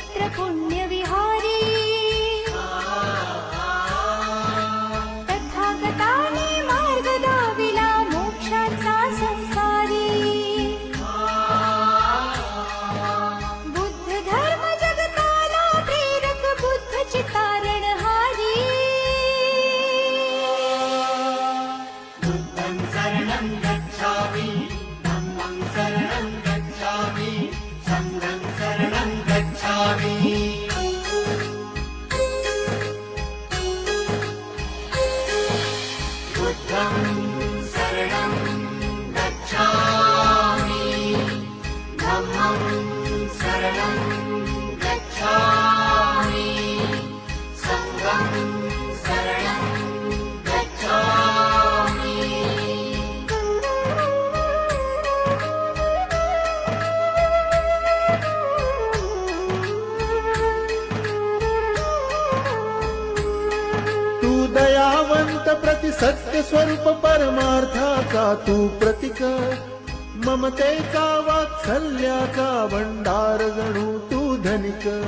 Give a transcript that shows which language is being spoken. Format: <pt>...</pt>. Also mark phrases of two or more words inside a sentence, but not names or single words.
<mr>पुण्यविहारी तथागताने मार्ग दाविला मोक्षाचा संसारी बुद्ध धर्म जगताला प्रेरक बुद्ध चितारणहारी</mr> <pi>बुद्धं शरणं गच्छामि धम्मं शरणं गच्छामि संघं शरणं गच्छामि बुद्धं शरणं गच्छामि धम्मं शरणं गच्छामि संघं शरणं गच्छामि</pi> <mr>तू दयावंत प्रति सत्य स्वरूप परमार्थाचा तू प्रतीक ममतेचा वात्सल्याचा भंडार जणू तू धनिक</mr>